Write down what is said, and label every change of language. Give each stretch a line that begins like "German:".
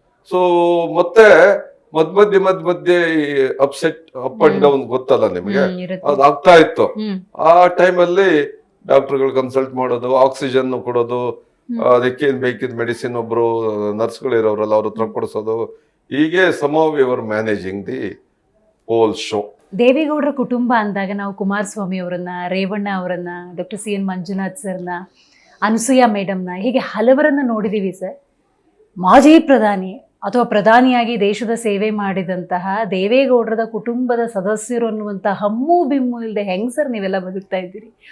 Kannada: So ಮತ್ತೆ ಮಧ್ಯ upset, up and down ಗೊತ್ತಲ್ಲ ನಿಮಗೆ, ಅದು ಆಗ್ತಾ ಇತ್ತು. ಆ ಟೈಮಲ್ಲಿ ಡಾಕ್ಟರ್ಗಳು ಕನ್ಸಲ್ಟ್ ಮಾಡೋದು, ಆಕ್ಸಿಜನ್ ಕೊಡೋದು, ಅದಕ್ಕೆ ಬೇಕಿದ್ ಮೆಡಿಸಿನ್ ಒಬ್ರು ನರ್ಸ್ಗಳು ಇರೋರಲ್ಲ ಅವ್ರ ಹತ್ರ ಕೊಡಿಸೋದು. ಹೀಗೆ
English: somehow we were managing the whole show.
Kannada: ದೇವೇಗೌಡರ ಕುಟುಂಬ ಅಂದಾಗ ನಾವು ಕುಮಾರಸ್ವಾಮಿ ಅವರನ್ನ, ರೇವಣ್ಣ ಅವರನ್ನ, ಡಾಕ್ಟರ್ CN ಮಂಜುನಾಥ್ ಸರ್ನ, ಅನಸೂಯ ಮೇಡಮ್ನ, ಹೀಗೆ ಹಲವರನ್ನ ನೋಡಿದೀವಿ ಸರ್. ಮಾಜಿ ಪ್ರಧಾನಿ ಅಥವಾ ಪ್ರಧಾನಿಯಾಗಿ ದೇಶದ ಸೇವೆ ಮಾಡಿದಂತಹ ದೇವೇಗೌಡರದ ಕುಟುಂಬದ ಸದಸ್ಯರು ಅನ್ನುವಂಥ ಹಮ್ಮು ಬಿಮ್ಮು ಇಲ್ಲದೆ ಹೆಂಗ್ ಸರ್ ನೀವೆಲ್ಲ ಬದುಕ್ತಾ ಇದ್ದೀರಿ?